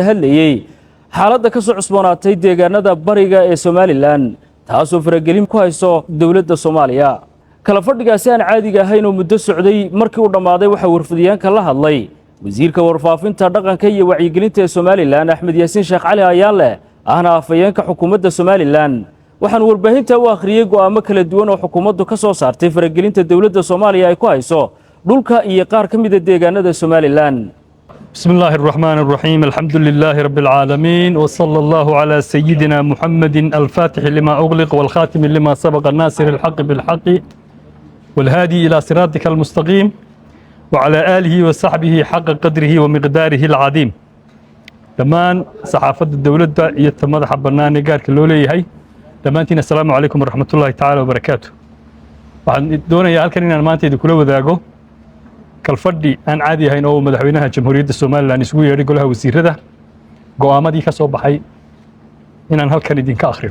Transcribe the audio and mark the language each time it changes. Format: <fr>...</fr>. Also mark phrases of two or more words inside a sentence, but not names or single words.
<so>hadlayay xaaladda ka soo cusboonaatay deegaanada bariga ee Soomaaliland taasoo faragelin ku hayso dawladda Soomaaliya kala fadhigaasi aan caadiga ahayn oo muddo socday markii uu dhamaaday waxa warfadhiyaanka la hadlay wasiirka warfaafinta dhaqanka iyo wacyigelinta ee Soomaaliland Axmed Yaasiin Sheekh Cali Ayaale ahna afayeenka xukuumadda Soomaaliland waxaan warbaahinta u akhriyay go'aamo kala duwan oo xukuumaddu ka soo saartay faragelinta dawladda Soomaaliya ay ku hayso dhulka iyo qaar ka mid ah deegaanada Soomaaliland.</so> <ar>بسم الله الرحمن الرحيم الحمد لله رب العالمين وصلى الله على سيدنا محمد الفاتح لما أغلق والخاتم لما سبق الناصر الحق بالحق والهادي إلى صراطك المستقيم وعلى آله وصحبه حق قدره ومقداره العظيم.</ar> <so>dhammaan saxaafadda dawladda iyo madaxa bannaan ee gaarka loo leeyahay dhammaantiin</so> <ar>السلام عليكم ورحمة الله تعالى وبركاته.</ar> <so>waxaan doonayaa halkan inaan maanta idinkula wadaago kalfadhi aan caadi ahayn oo madaxweynaha jamhuuriyadda Soomaaliland isugu yeedhay golaha wasiirada go'aamadii ka soo baxay inaan halkan idinka akhriyo.</so>